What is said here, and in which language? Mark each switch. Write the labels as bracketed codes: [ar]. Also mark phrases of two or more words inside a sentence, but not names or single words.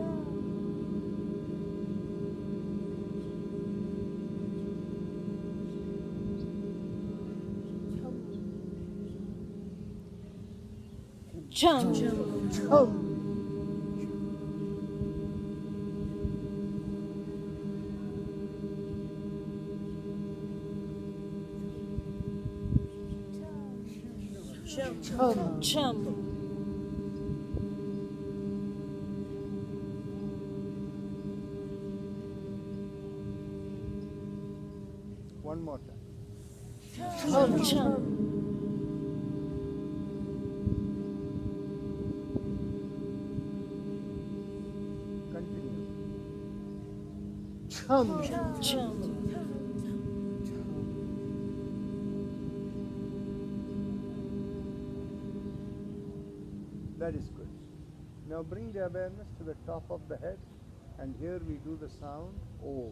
[en] Chum. Chum. Chum. Chum. One more time. Chum. Chum. Continue. Chum. Chum. That is good. Now bring the awareness to the top of the head, and here we do the sound Om.